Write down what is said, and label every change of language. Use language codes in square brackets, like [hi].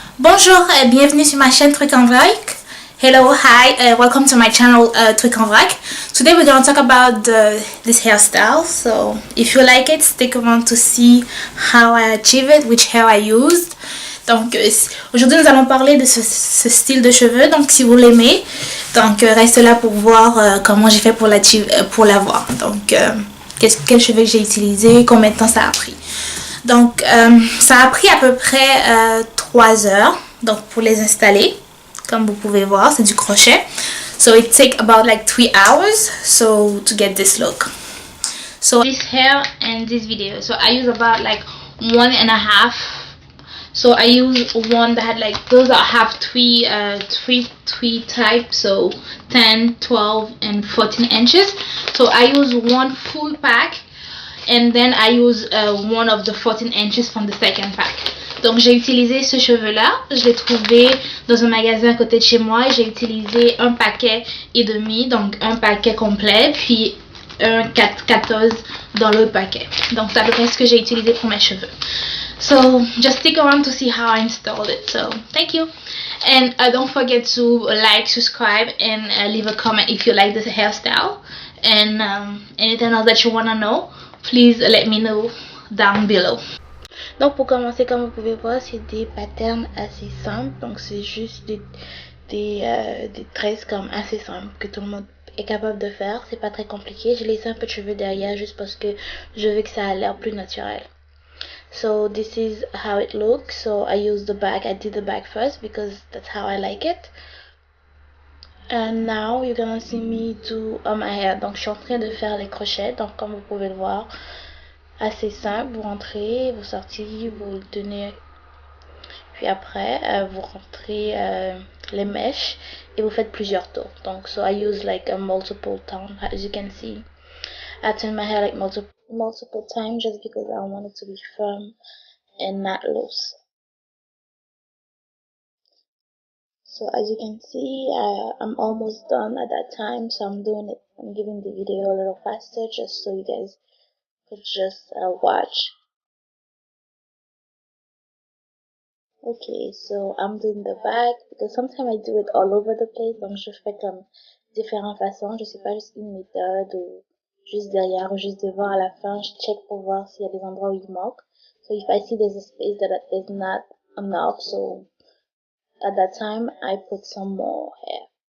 [fr] Bonjour et bienvenue sur ma chaîne Truc en Vrac. [en] Hello, hi, welcome to my channel Truc en Vrac. Today we're going to talk about this hairstyle. So if you like it, stick around to see how I achieve it, which hair I used. [fr] Donc aujourd'hui nous allons parler de ce style de cheveux. Donc si vous l'aimez, reste là pour voir comment j'ai fait pour l'avoir. Donc quels cheveux j'ai utilisé, combien de temps ça a pris. Donc ça a pris à peu près 3 heures donc pour les installer. Comme vous pouvez voir, c'est du crochet. [en] So it takes about like 3 hours so to get this look. So this hair and this video. So I use about like 1.5. So I use one that had like those that have three types, so 10, 12 and 14 inches. So I use one full pack and then I use one of the 14 inches from the second pack. [fr] Donc j'ai utilisé ce cheveu là, je l'ai trouvé dans un magasin à côté de chez moi et j'ai utilisé un paquet et demi, donc un paquet complet puis un 14 dans l'autre paquet. Donc c'est à peu près ce que j'ai utilisé pour mes cheveux. [en] So just stick around to see how I installed it. So thank you, and don't forget to like, subscribe, and leave a comment if you like this hairstyle, and anything else that you wanna know, please let me know down below. [fr] Donc pour commencer, comme vous pouvez voir, c'est des patterns assez simples. Donc c'est juste des tresses comme assez simples que tout le monde est capable de faire. C'est pas très compliqué. J'ai laissé un peu de cheveux derrière juste parce que je veux que ça a l'air plus naturel. [en] So this is how it looks. So I used the back. I did the back first because that's how I like it. And now you're gonna see me do my hair. [fr] Donc je suis en train de faire les crochets. Donc comme vous pouvez le voir, assez simple. Vous rentrez, vous sortez, vous le tenez. Puis après, vous rentrez les mèches et vous faites plusieurs tours. [en] Donc so I use like a multiple time, as you can see. I turn my hair like multiple times just because I want it to be firm and not loose. So as you can see, I'm almost done at that time, so I'm giving the video a little faster just so you guys could just watch. Okay, so I'm doing the back because sometimes I do it all over the place, [fr] donc je fais comme différentes façons, je sais pas juste une méthode ou juste derrière ou juste devant. À la fin, je check pour voir s'il y a des endroits où il manque. [en] So if I see there's a space that is not enough, so at that time I put some more hair.